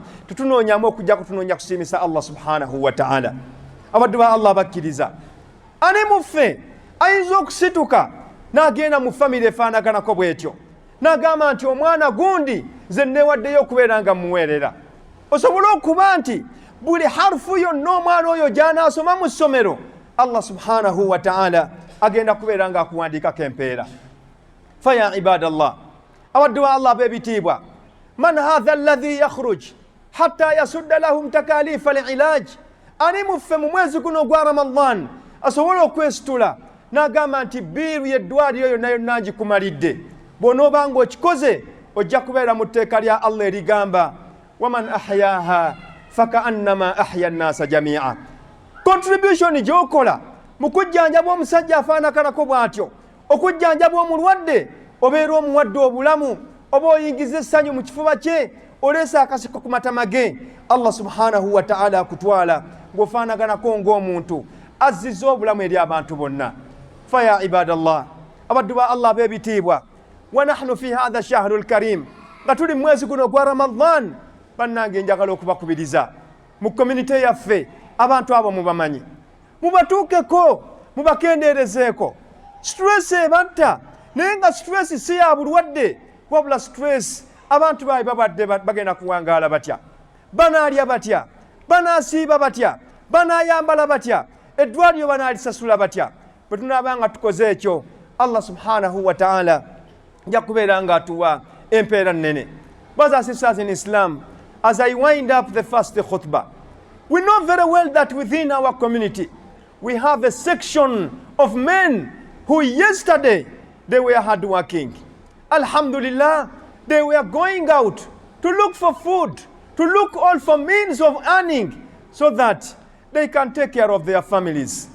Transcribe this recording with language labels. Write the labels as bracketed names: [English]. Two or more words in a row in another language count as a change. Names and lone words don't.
[Ganda] tetunoonyaamu okujja kutunoonya kusiimisa Allah [Arabic] سبحانه وتعالى [Ganda] abaddu ba Allah bakkiriza ani muffe ayinza okusituka n'agenda mu famire efaanaganako bw'etyo n'agamba nti omwana gundi nze neewaddeyo okubeera nga muweerera osobole okuba nti buli harufu yonna omwana oyo gy'anaasoma mu ssomero Allah subhanahu wa ta'ala agenda kubeera nga akuwandiikako empeera [Arabic] فيا عباد الله [Ganda] abaddu ba Allah b'ebitiibwa [Arabic] من هذا الذي يخرج حتى يسدد لهم تكاليف العلاج [Ganda] ani muffe mu mwezi guno gwa Ramadhan asobola okwesitula n'agamba nti biiru y'eddwaliro yonna yonna ngikumalidde bw'onooba ng'okikoze ojja kubeera mu tteeka lya Allah erigamba [Arabic] ومن أحياها فكأنما أحيا الناس جميعا [Ganda] contribution gy'okola mu kujjanjaba omusajja afaanakanako bw'atyo okujjanjaba omulwadde obeera omuwadde obulamu oba oyingiza essanyu mu kifuba kye oleesa akasiko ku matama ge Allah [Arabic] سبحانه وتعالى [Ganda] akutwala ng'ofaanaganako ng'omuntu azizza obulamu eri abantu bonna [Arabic] فيا عباد الله [Ganda] abaddu ba Allah b'ebitiibwa [Arabic] ونحن في هذا الشهر الكريم [Ganda] nga tuli mwezi guno gwa Ramadhan bannange njagala okubakubiriza mu community yaffe abantu abo mubamanyi mubatuukeko mubakendeerezeeko stress ebatta naye nga stress si ya bulwadde wabula stress abantu baabwe babadde bagenda kuwangaala batya banaalya batya banaasiiba batya banaayambala batya eddwaliro banaalisasula batya bwe tunaaba nga tukoze ekyo Allah [Arabic] سبحانه وتعالى [Ganda] nja kubeera nga atuwa empeera nnene. [English] Brothers and sisters in Islam, as I wind up the first khutbah, we know very well that within our community we have a section of men who yesterday they were hardworking. Alhamdulillah, they were going out to look for food, to look all for means of earning so that they can take care of their families.